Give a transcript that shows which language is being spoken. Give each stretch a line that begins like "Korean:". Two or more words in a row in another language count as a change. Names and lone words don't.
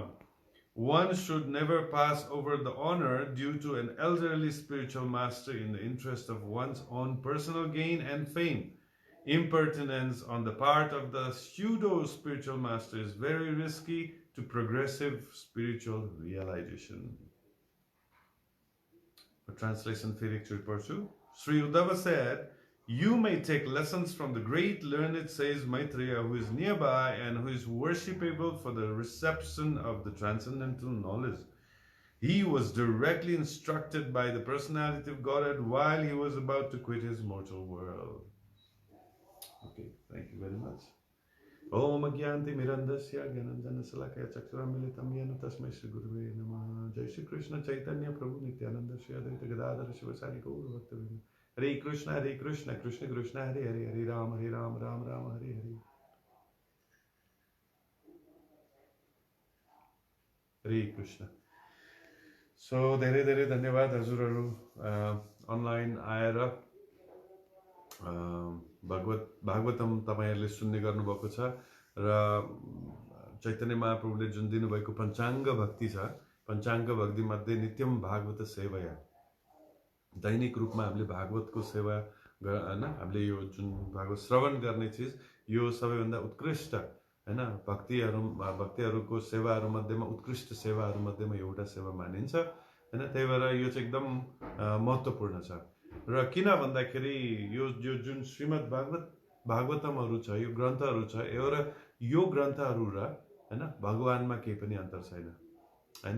English: One should never pass over the honor due to an elderly spiritual master in the interest of one's own personal gain and fame. Impertinence on the part of the pseudo-spiritual master is very risky to progressive spiritual realization. A translation
Nepali: फेरि एकचोटि पढ्छु.
English: Śrī Uddhava said, "You may take lessons from the great learned sage Maitreya, who is nearby and who is worshipable for the reception of the transcendental knowledge. He was directly instructed by the Personality of Godhead while he was about to quit his mortal world." Okay, thank you very much.
Sanskrit: ॐ अज्ञान्ति मिरान्धस्य ज्ञानाञ्जन शलाकया चक्रमीलितं येन तस्मै श्री गुरवे नमः. जय श्री कृष्ण चैतन्य प्रभु नित्यानन्द श्री अद्वैत गदाधर शिवासरि गौर भक्तविन्द. Hare Krishna Krishna Krishna Hare Hare, Hare Rama Rama Rama Hare Hare. Hare Krishna.
Nepali: So धेरै धेरै धन्यवाद हजुरहरू अनलाइन आएर भागवतम तपाईहरुले सुन्ने गर्नुभएको छ र चैतन्य महाप्रभुले जुन दिनुभएको पञ्चाङ्ग भक्ति छ, पञ्चाङ्ग भक्ति मध्ये
Sanskrit: नित्यम भागवत सेवया,
Nepali: दैनिक रूपमा हामीले भागवतको सेवा हैन, हामीले यो जुन भागवत श्रवण गर्ने चीज यो सबैभन्दा उत्कृष्ट हैन भक्तिहरूको सेवाहरू मध्येमा उत्कृष्ट सेवाहरू मध्येमा एउटा सेवा मानिन्छ हैन। त्यही भएर यो चाहिँ एकदम महत्त्वपूर्ण छ। र किन भन्दाखेरि यो जुन श्रीमद् भागवतमहरू छ, यो ग्रन्थहरू छ, यो ग्रन्थहरू र हैन भगवानमा केही पनि अन्तर छैन हैन।